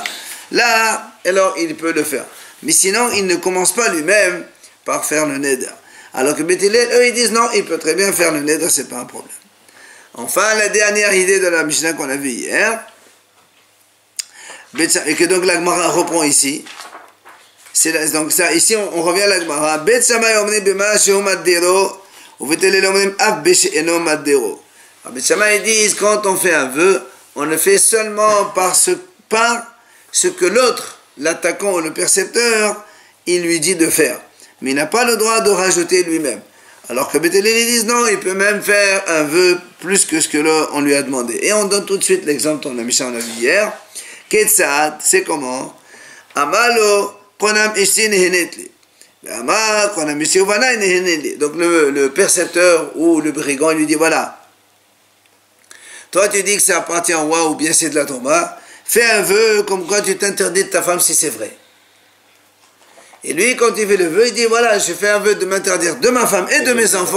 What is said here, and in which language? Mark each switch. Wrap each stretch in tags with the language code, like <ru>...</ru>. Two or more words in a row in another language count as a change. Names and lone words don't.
<fr>Là, alors il peut le faire. Mais sinon, il ne commence pas lui-même par faire le neder. Alors que Bet Hillel, eux, ils disent non, il peut très bien faire le neder, c'est pas un problème. Enfin, la dernière idée de la Mishnah qu'on a vue hier, et que donc la Gemara reprend ici, donc ça, ici on revient à la Gemara,</fr> <he>בית שמאי אומרים במה שהוא מדירו ובית הלל אומרים אף בשאינו מדירו.</he> <fr>Bet Shammai disent, quand on fait un vœu, on le fait seulement par ce que l'autre, l'attaquant ou le percepteur, il lui dit de faire. Mais il n'a pas le droit de rajouter lui-même. Alors que Bet Hillel disent non, il peut même faire un vœu plus que ce que là on lui a demandé. Et on donne tout de suite l'exemple dans la Mishnah on a vu hier. Ketsad, c'est comment?</fr> <he>אמר לו קונם אשתי נהנית לי. אמר קונם אשתי ובני נהנית לי.</he> <fr>Donc le percepteur ou le brigand lui dit voilà. Toi tu dis que ça appartient au roi ou bien c'est de la tomba. Fais un vœu comme quoi tu t'interdis de ta femme si c'est vrai. Et lui, quand il fait le vœu, il dit, voilà, je fais un vœu de m'interdire de ma femme et de mes enfants.</fr>